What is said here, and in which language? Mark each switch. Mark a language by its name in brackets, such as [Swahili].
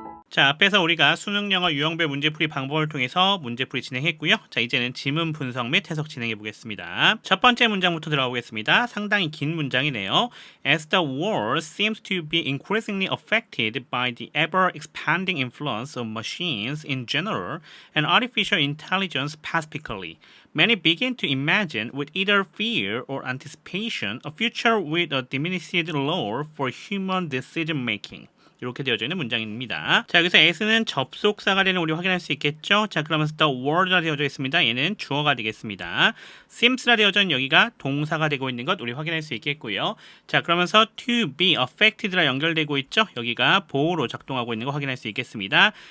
[Korean] 자, 자, 앞에서 우리가 수능 영어 유형별 문제풀이 방법을 통해서 문제풀이 진행했고요. 자, 이제는 지문 분석 및 해석 진행해 보겠습니다. 첫 번째 문장부터 들어가 보겠습니다. 상당히 긴 문장이네요. [English] As the world seems to be increasingly affected by the ever-expanding influence of machines in general and artificial intelligence specifically, many begin to imagine with either fear or anticipation a future with a diminished role for human decision making. [Korean] 이렇게 되어져 있는 문장입니다. 자, 여기서 as는 접속사가 되는 우리 확인할 수 있겠죠? 자, 그러면서 the world가 되어져 있습니다. 얘는 주어가 되겠습니다. seems라 되어져 있는 여기가 동사가 되고 있는 것 우리 확인할 수 있겠고요. 자, 그러면서 to be affected라 연결되고 있죠? 여기가 보호로 작동하고 있는 거 확인할 수 있겠습니다.